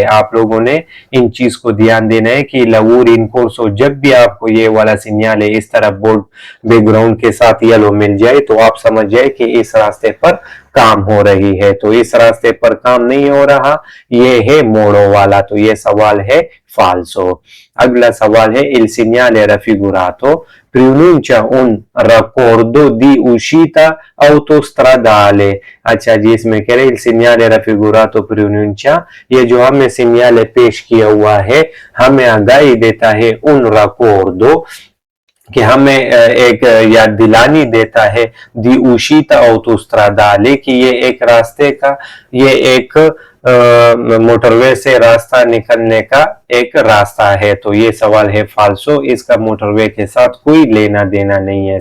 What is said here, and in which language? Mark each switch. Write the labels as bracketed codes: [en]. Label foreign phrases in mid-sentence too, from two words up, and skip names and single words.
[hi] आप लोगों ने इन चीज को ध्यान देना है कि [it] lavori in corso [hi] जब भी आपको ये वाला सिग्नल है इस तरह [en] board background [hi] के साथ येलो मिल जाए तो आप समझ जाए कि इस रास्ते पर काम हो रही है। तो इस रास्ते पर काम नहीं हो रहा, ये है मोड़ो वाला। तो ये सवाल है [it] फाल्सो। अगला सवाल है il segnale raffigurato pronuncia un raccordo di uscita autostradale। [hi] अच्छा जी, इसमें कह रहे [it] il segnale raffigurato pronuncia, [hi] ये जो हमें सिग्नल पेश किया हुआ है हमें आगाही देता है [it] un raccordo [hi] कि हमें एक याद दिलानी देता है [it] di uscita autostradale [hi] कि ये एक रास्ते का, ये एक मोटरवे से रास्ता निकलने का एक रास्ता है। तो ये सवाल है फाल्सो, इसका मोटरवे के साथ कोई लेना देना नहीं है।